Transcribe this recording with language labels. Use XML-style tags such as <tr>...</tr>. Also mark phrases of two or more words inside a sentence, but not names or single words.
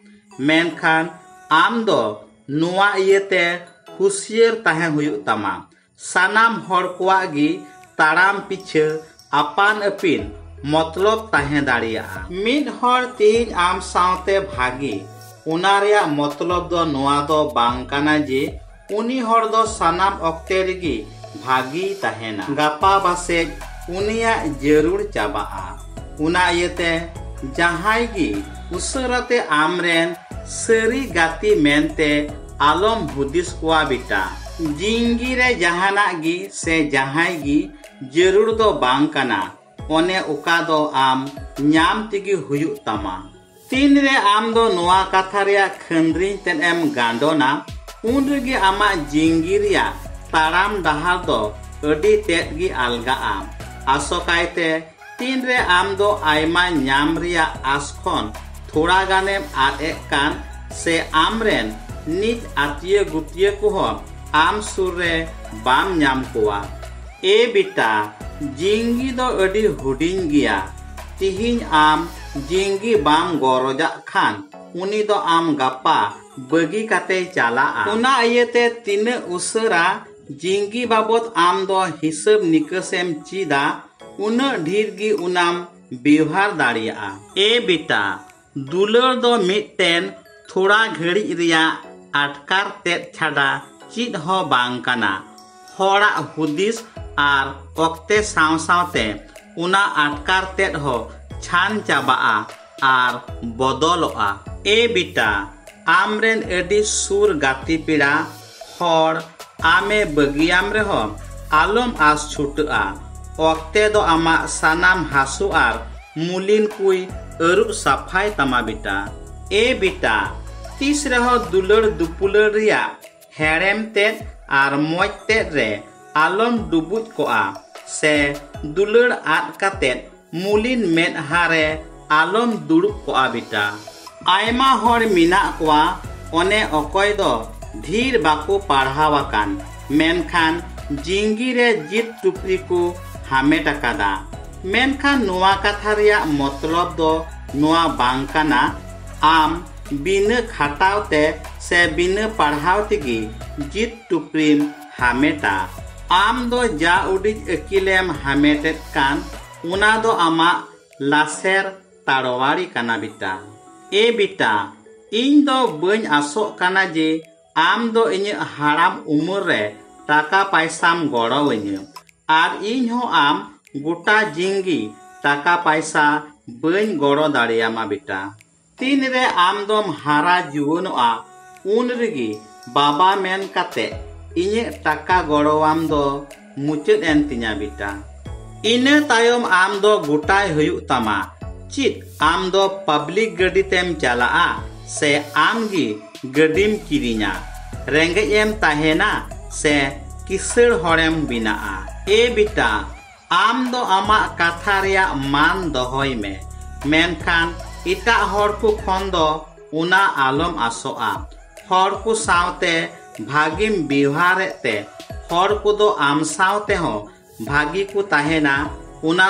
<sat>मेनखान आम दो नुआ इयते खुशियर ताहे हुयु तमा सानाम हर कोआगी ताराम पीछे अपान अपिन मतलब ताहे दाड़िया मिद हर तीन आम सावते भागी उना रिया मतलब दो नुआ दो बांग काना जे उनी हर दो सानाम अक्ते रेगी भागी ताहेना गापा बासे उनिया जरूर चाबाआ उना इयते जहाई गी उसरते आमरेन सरी गाती मेनते आलम हुदिस कुआ बेटा जिंगी रे जहाना गी से जहाई गी जरूर दो बांग काना ओने उका दो आम न्याम तिगी हुयु तमा तीन रे आम दो नुआ कथा रिया खंद्री तेन एम गांडोना उन रेगी आमा जिंगी रिया ताराम डहार दो अडी तेत गी अलगा आम आसोकायते तीन रे आम दो आयमा न्याम रिया आसखन थोड़ा गानेम आद एक कान से आमरेन निज आतिय गुतिय को हो आम सुर रे बाम न्याम कोआ ए बेटा जिंगी दो अडी हुडिंग गिया तिहिन आम जिंगी बाम गरजा खान उनी दो आम गापा बगी काते चला उना इयते तीन उसरा जिंगी बाबत आम दो हिसाब निकसेम चीदा उना ढीर गी उनाम व्यवहार दाड़िया ए बेटा दुलड़ दो मिटटेन थोड़ा घड़ी रिया आटकार तेत छाड़ा चीज हो बांग काना होड़ा हुदिस आर ओक्ते साव सावते उना आटकार तेत हो छान चाबाआ आर बदलोआ ए बेटा आमरेन एडी सुर गाती पीड़ा होड़ आमे बगियाम रे हो आलम आस छुटआ ओक्ते दो आमा सानाम हासु आर मुलिन कुई अरुप सफाई तमा बेटा ए बेटा तीसरे हो दुलड़ दुपुलड़ रिया हेरेम तेत आर मोज तेत रे आलम डुबुज कोआ से दुलड़ आद कातेत मुलिन मेद हारे आलम दुड़ुब कोआ बेटा आयमा हर मिना कोआ ओने अकोय दो धीर बाको पढ़ावाकान मेनखान जिंगी रे जित टुपरी को हामेट अकादा मेनखान नुआ कथा रिया मतलब दो नुआ बांग काना आम बिना खाटावते से बिना पढ़ावते गी जित टुपरीम हामेटा आम दो जा उडिज अकिलेम हामेटेत कान उना दो आमा लासेर ताड़वाड़ी काना बेटा ए बेटा इन दो बन आसो काना जे आम दो इन हाराम उमर रे टाका पैसाम गड़ोवनी आर इन हो आम गोटा जिंगी टाका पैसा बन गड़ो दाड़ियामा बेटा तीन रे आम दोम हारा जुवनोआ उन रेगी बाबा मेन काते इने टाका गड़ोवाम दो मुचद एन तिना बेटा इने तायम आम दो गोटाय हुयु तमा चित आम दो पब्लिक गड्डी तेम चलाआ से आम गी गड्डीम किरिना रेंगे एम ताहेना से किसड़ हड़ेम बिनाआ ए बेटा आम दो आमा कथा रिया मान दोहय में मेनखान इटा हर को खन दो उना आलम आसोआ हर को सावते भागिम व्यवहारेत ते हर को दो आम सावते हो भागी को ताहेना उना</sat>